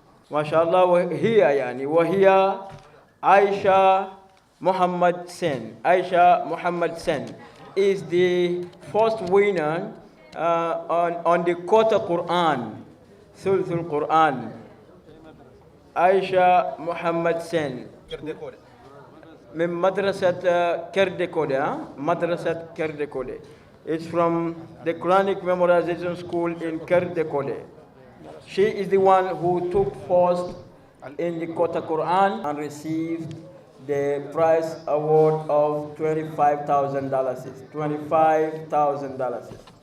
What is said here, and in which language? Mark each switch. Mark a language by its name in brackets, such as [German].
[English] MashaAllah, [Arabic] وهي [English] Aisha Muhammad Sen. Aisha Muhammad Sen is the first winner on the quarter Quran, Thuluthul Quran. Aisha Muhammad Sen. [Arabic] من مدرسة كردكودة مدرسة كردكودة. [English] It's from the Quranic memorization school in Kerdekode. She is the one who took first in the quarter Quran and received the prize award of $25,000. $25,000.